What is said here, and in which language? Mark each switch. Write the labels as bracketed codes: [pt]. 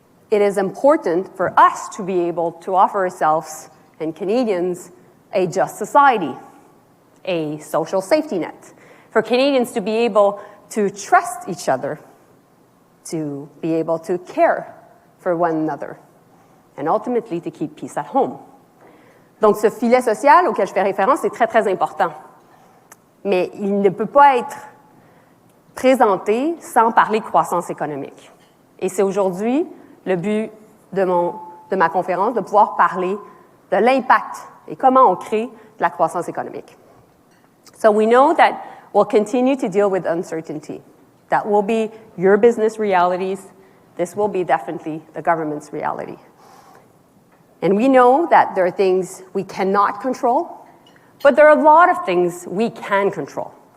[en] It is important for us to be able to offer ourselves and Canadians a just society, a social safety net, for Canadians to be able to trust each other, to be able to care for one another, and ultimately to keep peace at home. [fr] Donc ce filet social auquel je fais référence est très, très important. Mais il ne peut pas être présenté sans parler de croissance économique. Et c'est aujourd'hui le but de ma conférence, de pouvoir parler de l'impact et comment on crée de la croissance économique. [en] So we know that we'll continue to deal with uncertainty. That will be your business realities. This will be definitely the government's reality. And we know that there are things we cannot control, but there are a lot of things we can control.